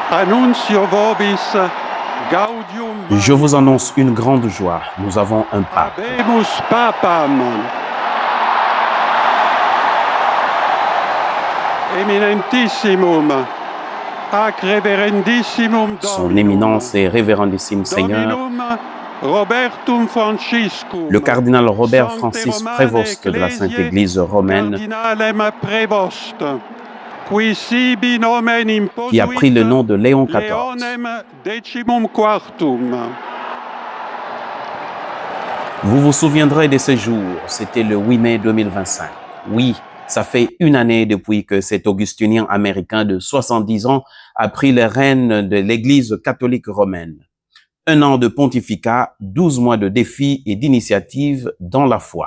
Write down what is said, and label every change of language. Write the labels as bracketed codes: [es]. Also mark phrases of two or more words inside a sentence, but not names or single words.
[la] Annuncio vobis gaudium. [fr] Je vous annonce une grande joie. Nous avons un pape. [la] Habemus papam. Eminentissimum. Ac reverendissimum [fr] Son éminence et révérendissime Seigneur, [la] Dominum Robertum Franciscum. [fr] le cardinal Robert Francis Prévost de la Sainte Église romaine, [la] Cardinalem Prévost, qui sibi nomen imposuit [fr] qui a pris le nom de Léon XIV. [la] Leonem decimum quartum. [fr] Vous vous souviendrez de ce jour, c'était le 8 mai 2025. Oui, ça fait une année depuis que cet augustinien américain de 70 ans a pris les rênes de l'Église catholique romaine. Un an de pontificat, 12 mois de défis et d'initiatives dans la foi.